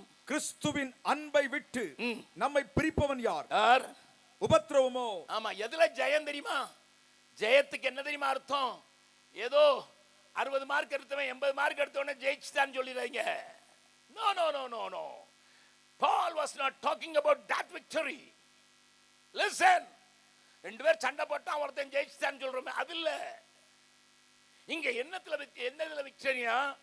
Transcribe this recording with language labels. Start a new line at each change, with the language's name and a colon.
Tamil: கிறிஸ்துவின் அன்பை விட்டு நம்மை பிரிப்பவன் யார்? உபத்திரவமோ? ஆமா. எதுல ஜெயம் தெரியுமா? ஜெயத்துக்கு என்ன தெரியுமா அர்த்தம்? ஏதோ 60 மார்க் எடுத்தவன் 80 mark எடுத்தவன ஜெயிச்சுட்டான்னு சொல்லிடுறீங்க.
English: No, no, no, no, no. Paul was not talking about that victory. Listen.
Tamil: 2 பேர் சண்டை போட்டா ஒருத்தன் ஜெயிச்சுட்டான்னு சொல்றோமே, அது இல்ல. இங்க என்னதுல விக்டரியா?